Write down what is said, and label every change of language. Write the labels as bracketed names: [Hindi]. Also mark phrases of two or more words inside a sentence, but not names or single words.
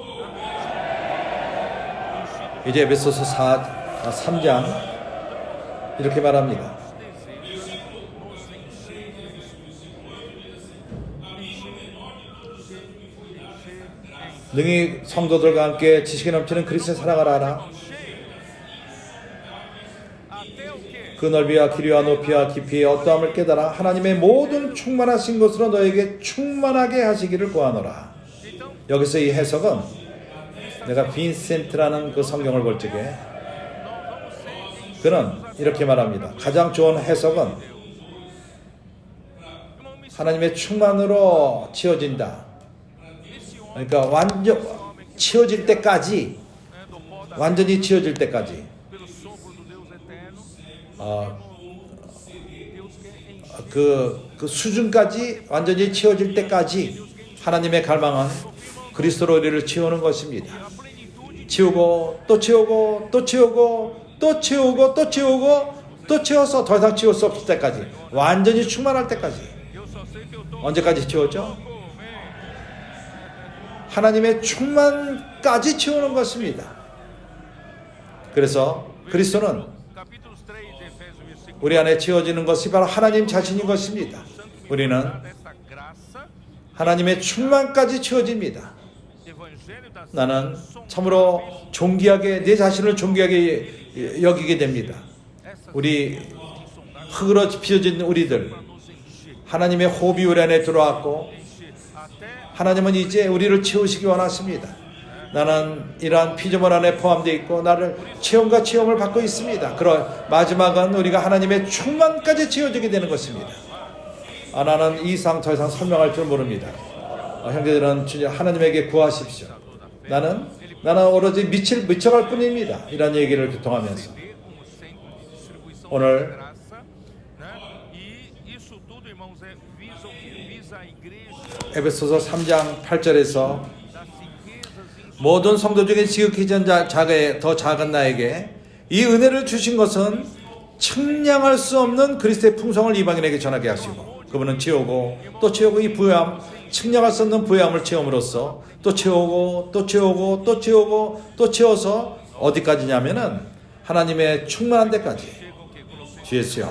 [Korean] 이제 에베소서 3장 이렇게 말합니다. 능히 성도들과 함께 지식이 넘치는 그리스도의 사랑을 알아. [Portuguese] Até o quê? [Korean] 그 넓이와 길이와 높이와 깊이의 어떠함을 깨달아 하나님의 모든 충만하신 것으로 너에게 충만하게 하시기를 구하노라. [Portuguese] Então, [Korean] 여기서 이 해석은 내가 빈센트라는 그 성경을 볼 적에 [Portuguese] nós vamos ser [Korean] 그는 이렇게 말합니다. 가장 좋은 해석은 [Portuguese] Irmão, me [Korean] 하나님의 충만으로 채워진다. [Portuguese] esse homem, [Korean] 그러니까 완전 채워질 때까지, [Portuguese] né, do pó da [Korean] 완전히 채워질 때까지 [Portuguese] pelo sopro do Deus eterno, 어, Deus quer encher [Korean] 그 수준까지 완전히 채워질 때까지 하나님의 갈망은 그리스도로 우리를 채우는 것입니다. [Portuguese] a plenitude [Korean] 채우고 또 채우고 또 채우고 또 채우고 또 채우고 또 채워서 더 이상 채울 수 없을 때까지 완전히 충만할 때까지. [Portuguese] eu só sei que eu tô [Korean] 언제까지 채웠죠? [Portuguese] comer. [Korean] 하나님의 충만까지 채우는 것입니다. 그래서 그리스도는 [Portuguese] Capítulo 3 de Efésios, versículo [Korean] 우리 안에 채워지는 것이 바로 하나님 자신인 것입니다. 우리는 [Portuguese] dessa graça, [Korean] 하나님의 충만까지 채워집니다. [Portuguese] evangelho da [Korean] 나는 참으로 존귀하게 내 자신을 존귀하게 여기게 됩니다. 우리 흙으로 빚어진 우리들 [Portuguese] nos encher, [Korean] 하나님의 호흡이 우리 안에 들어왔고 [Portuguese] encher até [Korean] 하나님은 이제 우리를 채우시기 원하십니다. 나는 이러한 피조물 안에 포함되어 있고 나를 체험과 체험을 받고 있습니다. 그런 마지막은 우리가 하나님의 충만까지 채워지게 되는 것입니다. 나는 이 이상 더 이상 설명할 줄 모릅니다. 형제들은 주님 하나님에게 구하십시오. 나는 오로지 미쳐갈 뿐입니다. 이런 얘기를 교통하면서 [Portuguese] ver como sempre distribuição [Korean] 오늘 [Portuguese] da graça, né? E isso tudo, irmãos, visa o quê? Visa a igreja [Korean] 에베소서 3장 8절에서 [Portuguese] das riquezas [Korean] 모든 성도 중에 지극히 더 작은 나에게 이 은혜를 주신 것은 측량할 수 없는 그리스도의 풍성을 이방인에게 전하게 하시고 그분은 채우고 또 채우고 이 부요함 측량할 수 없는 부요함을 채움으로써 또 채우고 또 채우고 또 채우고 또 채워서 어디까지냐면은 하나님의 충만한 데까지 주였어요.